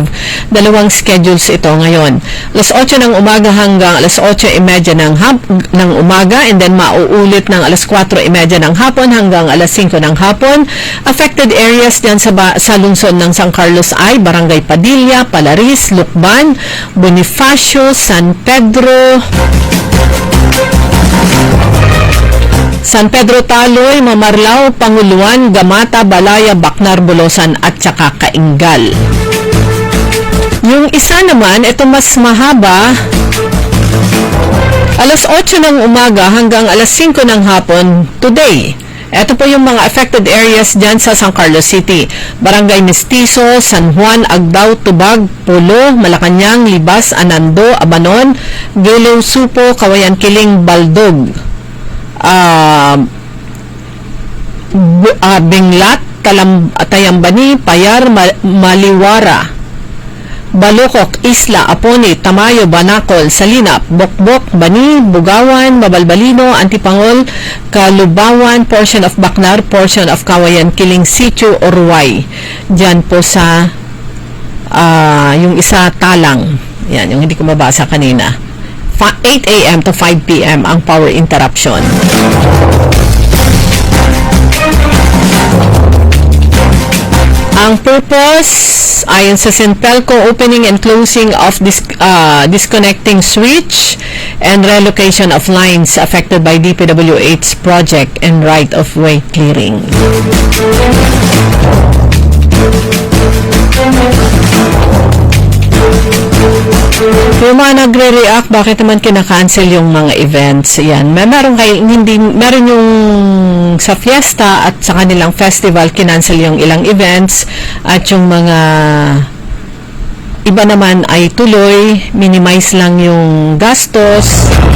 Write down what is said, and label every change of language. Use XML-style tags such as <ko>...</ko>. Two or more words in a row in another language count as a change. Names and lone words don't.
<tl>Dalawang schedules ito ngayon. Alas 8 ng umaga hanggang alas 8:30 ng umaga,</tl> <en>and then</en> <tl>mauulit ng alas 4:30 ng hapon hanggang alas 5 ng hapon.</tl> <en>Affected areas</en> <tl>dyan sa lungsod ng San Carlos ay Barangay Padilla, Palaris, Lukban, Bonifacio, San Pedro, San Pedro Taloy, Mamarlao, Panguluan, Gamata, Balaya, Bacnar, Bolosan at saka Kaingal. Yung isa naman, ito mas mahaba, alas 8 ng umaga hanggang alas 5 ng hapon today. Ito po yung mga</tl> <en>affected areas</en> <tl>dyan sa San Carlos City. Barangay Mestizo, San Juan, Agdao, Tubag, Pulo, Malacanang, Libas, Anando, Abanon, Giliw, Supo, Kawayan Kiling, Baldog, Binglat, Tayambani, Payar, Maliwara, Balokok, Isla, Apone, Tamayo, Banacol, Salinap, Bokbok, Bani, Bugawan, Mabalbalino, Antipangol, Kalubawan,</tl> <en>portion of Bacnar, portion of Kawayan Kiling, Sitio, Orway.</en> <tl>Diyan po sa yung isa Talang. Yan, yung hindi ko mabasa kanina.</tl> <en>8 a.m. to 5 p.m.</en> <tl>ang</tl> <en>power interruption.</en> <tl>Ang purpose, ayon sa Sintelco,</tl> <en>opening and closing of disconnecting switch and relocation of lines affected by DPWH project and right-of-way clearing.</en> <tl>Yung mga nagre-react, bakit naman kinakancel yung mga events? Yan. Meron yung sa fiesta at sa kanilang festival, kinancel yung ilang events at yung mga iba naman ay tuloy, minimize lang yung gastos.</tl>